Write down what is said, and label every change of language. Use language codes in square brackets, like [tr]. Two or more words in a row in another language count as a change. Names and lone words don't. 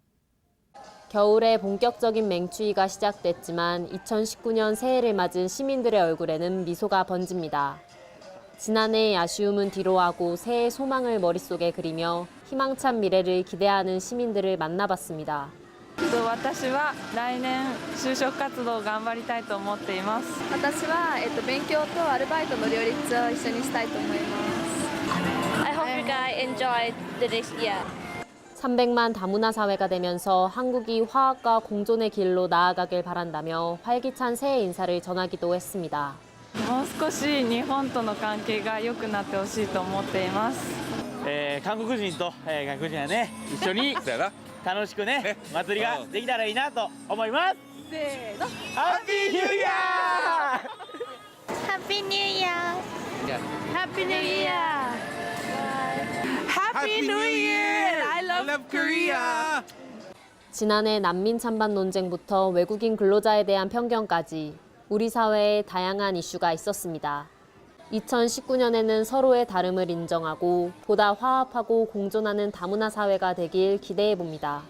[ko] 겨울에 본격적인 맹추위가 시작됐지만 2019년 새해를 맞은 시민들의 얼굴에는 미소가 번집니다. 지난해의 아쉬움은 뒤로하고 새해 소망을 머릿속에 그리며 희망찬 미래를 기대하는 시민들을 만나봤습니다. [ja] 私は来年就職活動を頑張りたいと思っています。私は、勉強とアルバイトの両立を一緒にしたいと思います。 [en] I hope you guys enjoy the next year. [ko] 300만 다문화 사회가 되면서 한국이 화합과 공존의 길로 나아가길 바란다며 활기찬 새해 인사를 전하기도 했습니다. [ja] もう少し日本との関係が良くなってほしいと思っています。韓国人と、外国人はね一緒に楽しくね祭りができたらいいなと思います。 [en] せーの、 Happy New Year. Happy New Year! Happy New Year! Happy New Year! I love Korea! [ko] 지난해 난민 찬반 논쟁부터 외국인 근로자에 대한 편견까지 우리 사회에 다양한 이슈가 있었습니다. 2019년에는 서로의 다름을 인정하고 보다 화합하고 공존하는 다문화 사회가 되길 기대해 봅니다.